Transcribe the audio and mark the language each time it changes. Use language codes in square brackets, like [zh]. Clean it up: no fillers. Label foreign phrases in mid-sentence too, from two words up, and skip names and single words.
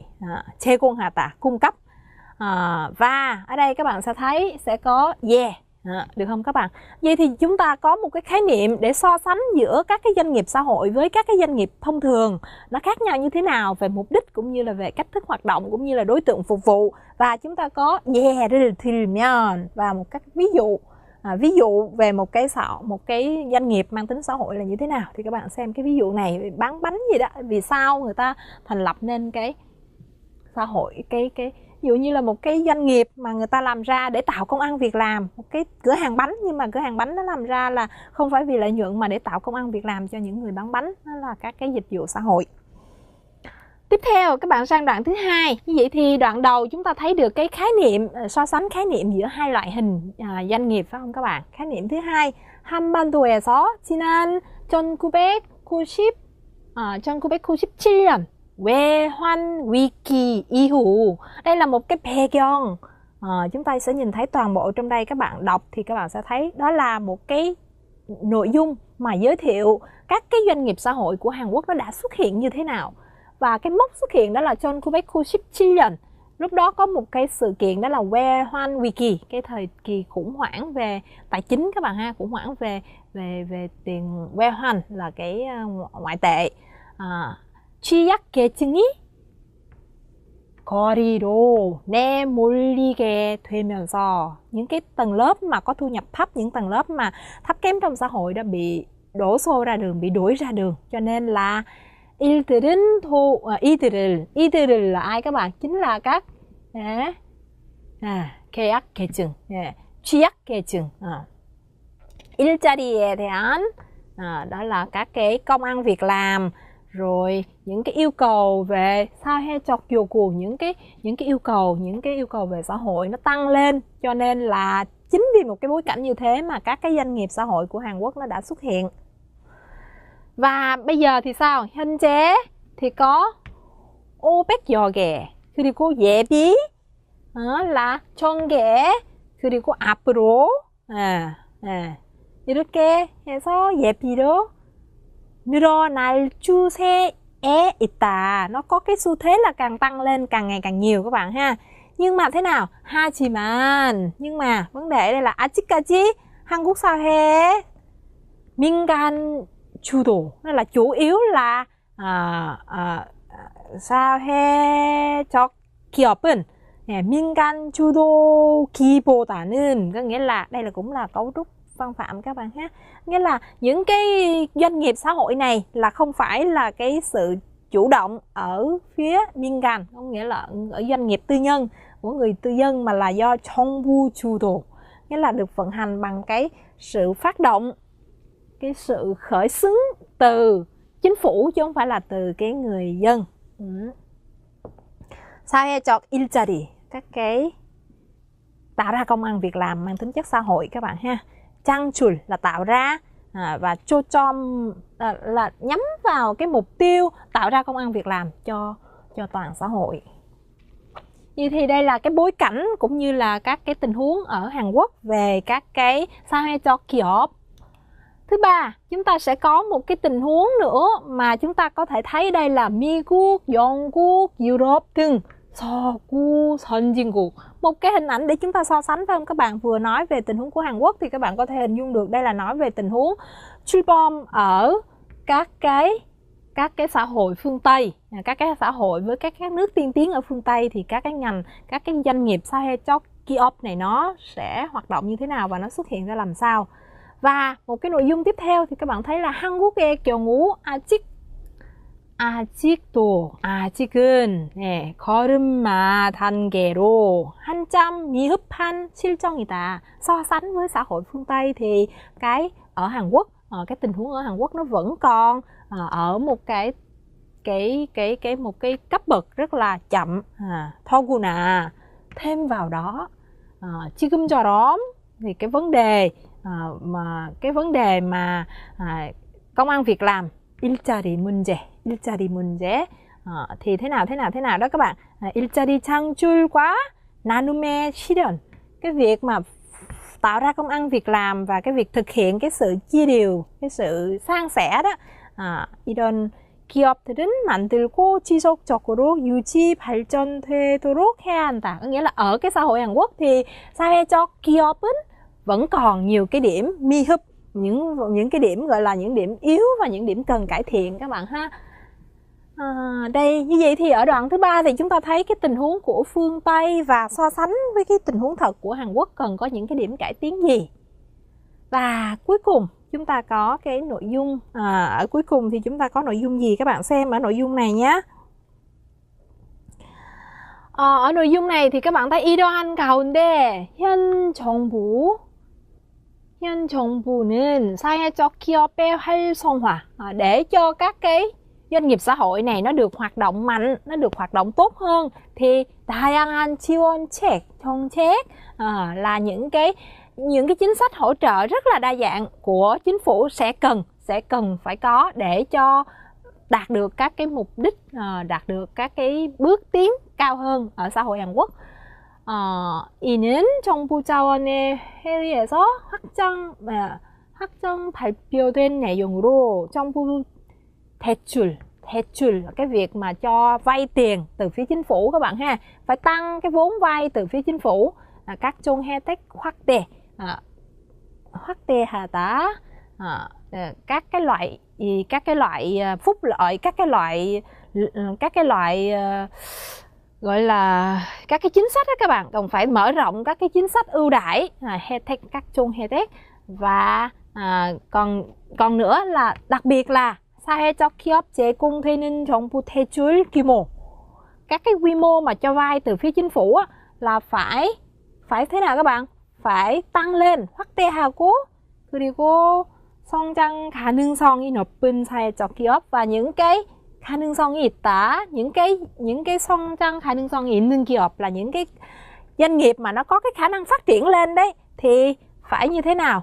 [vi] 제공하다, cung cấp. Và ở đây các bạn sẽ thấy sẽ có được không các bạn? Vậy thì chúng ta có một cái khái niệm để so sánh giữa các cái doanh nghiệp xã hội với các cái doanh nghiệp thông thường, nó khác nhau như thế nào về mục đích cũng như là về cách thức hoạt động cũng như là đối tượng phục vụ. Và chúng ta có [ko] 예를 들면 [vi] và một các ví dụ về một cái doanh nghiệp mang tính xã hội là như thế nào. Thì các bạn xem cái ví dụ này, bán bánh gì đó, vì sao người ta thành lập nên cái xã hội, ví dụ như là một cái doanh nghiệp mà người ta làm ra để tạo công ăn việc làm, một cái cửa hàng bánh, nhưng mà cửa hàng bánh nó làm ra là không phải vì lợi nhuận mà để tạo công ăn việc làm cho những người bán bánh, đó là các cái dịch vụ xã hội. Tiếp theo các bạn sang đoạn thứ hai. Như vậy thì đoạn đầu chúng ta thấy được cái khái niệm, so sánh khái niệm giữa hai loại hình doanh nghiệp phải không các bạn? Khái niệm thứ hai, [ko] 한반도에서 지난 1997년 외환 위기 이후. [vi] Đây là một cái 배경. Chúng ta sẽ nhìn thấy toàn bộ trong đây, các bạn đọc thì các bạn sẽ thấy đó là một cái nội dung mà giới thiệu các cái doanh nghiệp xã hội của Hàn Quốc nó đã xuất hiện như thế nào. Và cái mốc xuất hiện đó là 1997년. Lúc đó có một cái sự kiện đó là [ko] 외환 위기, [vi] cái thời kỳ khủng hoảng về tài chính các bạn ha, khủng hoảng về tiền 외환 là cái ngoại tệ. [ko] 취약계층이 거리로 내몰리게 되면서, [vi] những cái tầng lớp mà có thu nhập thấp, những tầng lớp mà thấp kém trong xã hội đã bị đổ xô ra đường, bị đuổi ra đường. Cho nên là 이들은 là ai các bạn? Chính là các [ko] 계약계층, 취약계층. 일자리에 대한 [vi] đó là các cái công ăn việc làm, rồi những cái yêu cầu về [ko] 사회적 요구, [vi] những cái yêu cầu về xã hội nó tăng lên. Cho nên là chính vì một cái bối cảnh như thế mà các cái doanh nghiệp xã hội của Hàn Quốc nó đã xuất hiện. Và bây giờ thì sao? [ko] 현재 [vi] thì có [ko] 500여 개, 그리고 예비 là 1000개, 그리고 앞으로 이렇게 해서 예비로 늘어날 추세에 있다. [vi] Nó có cái xu thế là càng tăng lên, càng ngày càng nhiều các bạn ha. Nhưng mà thế nào? 하지만, nhưng mà vấn đề đây là [ko] 아직까지 한국 사회 민간 주도, [vi] nó là chủ yếu là [ko] 사회적 기업은 민간 주도기보다는, [vi] có nghĩa là đây là cũng là cấu trúc văn phạm các bạn ha. Nghĩa là những cái doanh nghiệp xã hội này là không phải là cái sự chủ động ở phía 민간, có nghĩa là ở doanh nghiệp tư nhân của người tư dân, mà là do [ko] 정부 주도, [vi] nghĩa là được vận hành bằng cái sự phát động, cái sự khởi xướng từ chính phủ chứ không phải là từ cái người dân. [ko] 사회적 일자리, [vi] các cái tạo ra công ăn việc làm mang tính chất xã hội các bạn ha. 창출 là tạo ra, và 초점 là nhắm vào cái mục tiêu tạo ra công ăn việc làm cho toàn xã hội. Như thì đây là cái bối cảnh cũng như là các cái tình huống ở Hàn Quốc về các cái [ko] 사회적 기업, [vi] Thứ ba, chúng ta sẽ có một cái tình huống nữa mà chúng ta có thể thấy đây là [ko] 미국, 영국, 유럽 등 서구 선진국. [vi] Một cái hình ảnh để chúng ta so sánh, phải không các bạn? Vừa nói về tình huống của Hàn Quốc thì các bạn có thể hình dung được đây là nói về tình huống 출범 ở các cái xã hội phương Tây, các cái xã hội với các nước tiên tiến ở phương Tây, thì các cái ngành, các cái doanh nghiệp [ko] 사회적 기업 [vi] này nó sẽ hoạt động như thế nào và nó xuất hiện ra làm sao. Và một cái nội dung tiếp theo thì các bạn thấy là [ko] 한국의 경우 아직은 네, 걸음마 단계로 한참 미흡한 실정이다. [vi] So sánh với xã hội phương Tây thì cái ở Hàn Quốc, cái tình huống ở Hàn Quốc nó vẫn còn ở một cái cấp bậc rất là chậm. 더구나 thêm vào đó 지금처럼 thì cái vấn đề mà công ăn việc làm, [ko] 일자리 문제 [vi] thì thế nào đó các bạn. [ko] 일자리 창출과 나눔의 실현, [vi] cái việc mà tạo ra công ăn việc làm và cái việc thực hiện cái sự chia đều, cái sự san sẻ đó. [ko] 이런 기업들은 만들고 지속적으로 유지 발전되도록 해야 한다. [vi] Có nghĩa là ở cái xã hội Hàn Quốc thì [ko] 사회적 기업은 [vi] vẫn còn nhiều cái điểm 미흡, những cái điểm gọi là những điểm yếu và những điểm cần cải thiện các bạn ha. Đây, như vậy thì ở đoạn thứ ba thì chúng ta thấy cái tình huống của phương Tây và so sánh với cái tình huống thật của Hàn Quốc cần có những cái điểm cải tiến gì. Và cuối cùng chúng ta có cái nội dung, ở cuối cùng thì chúng ta có nội dung gì các bạn xem ở nội dung này nhé. Ở nội dung này thì các bạn thấy [ko] 이러한 가운데 현 정부는 사회적 기업의 활성화, [vi] để cho các cái doanh nghiệp xã hội này nó được hoạt động mạnh, nó được hoạt động tốt hơn thì [ko] 다양한 지원책, 정책 [vi] là những cái chính sách hỗ trợ rất là đa dạng của chính phủ sẽ cần phải có để cho đạt được các cái mục đích, đạt được các cái bước tiến cao hơn ở xã hội Hàn Quốc. [ko] 이는 정부 자원의 회의에서 확정 발표된 내용으로 정부 대출, [vi] cái việc mà cho vay tiền từ phía chính phủ các bạn ha, phải tăng cái vốn vay từ phía chính phủ. [ko] Các 종 혜택 확대하다, [vi] các cái loại phúc lợi, các cái loại gọi là các cái chính sách đó các bạn, còn phải mở rộng các cái chính sách ưu đãi, [ko] 혜택, các 종 혜택. [vi] Và còn nữa là đặc biệt là [ko] 사회적 기업 제공되는 정부 대출 규모, [vi] các cái quy mô mà cho vay từ phía chính phủ là phải thế nào các bạn, phải tăng lên, [ko] 확대하고 그리고 성장 가능성이 높은 사회적 기업, [vi] và những cái [ko] 가능성이 있다, [vi] những cái [ko] 성장 가능성이 있는 기업 [vi] là những cái doanh nghiệp mà nó có cái khả năng phát triển lên đấy, thì phải như thế nào?